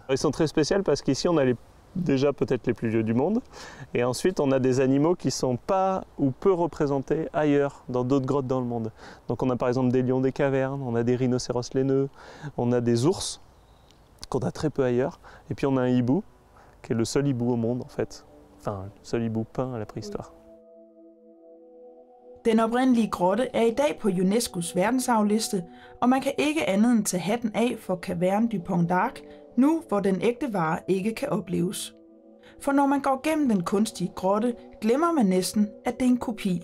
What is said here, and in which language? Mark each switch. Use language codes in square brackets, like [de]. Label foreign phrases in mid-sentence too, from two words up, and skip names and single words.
[fr] Ils sont très spéciaux parce qu'ici on a déjà peut-être les plus vieux du monde, et ensuite on a des animaux qui ne sont pas ou peu représentés ailleurs, dans d'autres grottes dans le monde. Donc on a par exemple des lions des cavernes, on a des rhinocéros laineux, on a des ours, qu'on a très peu ailleurs, et puis on a un hibou, qui est le seul hibou au monde en fait, enfin le seul hibou peint à la préhistoire. [da] Den oprindelige grotte er i dag på UNESCO's verdensarvliste, og man kan ikke andet end tage hatten af for Caverne du Pont d'Arc, nu hvor den ægte vare ikke kan opleves. For når man går gennem den kunstige grotte, glemmer man næsten, at det er en kopi.